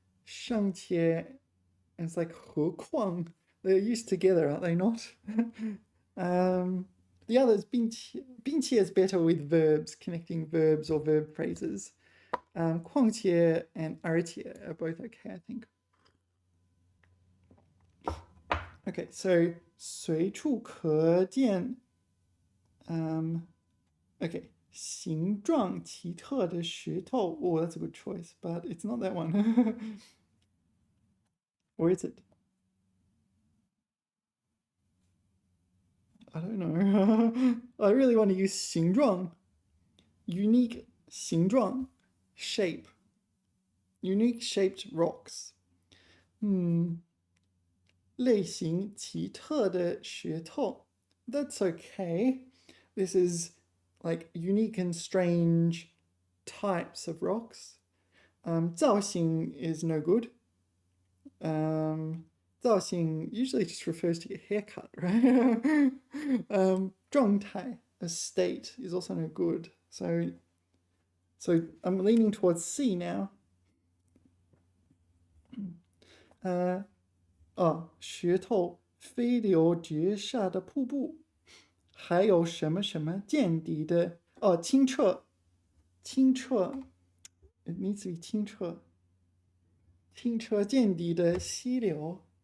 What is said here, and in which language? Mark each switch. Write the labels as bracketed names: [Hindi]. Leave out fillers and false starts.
[English] 尚且 it's like 何况. They're used together, aren't they not? The others, 并且 is better with verbs, connecting verbs or verb phrases. 况且 and 而且 are both okay, I think. [Chinese] Okay, so 随处可见 okay, 形状奇特的石头. [English] Oh, that's a good choice, but it's not that one. Or is it? I don't know. I really want to use 形状. Unique 形状 shape. Unique shaped rocks. [Chinese] 类型奇特的石头. [English] That's okay. This is like unique and strange types of rocks. 造型 is no good. 造型 usually just refers to your haircut, right? 状态 a state is also no good. So I'm leaning towards C now. [Chinese] 石头飞流直下的瀑布，还有什么什么见底的清澈 [English] it needs to be [Chinese] 清澈见底的溪流。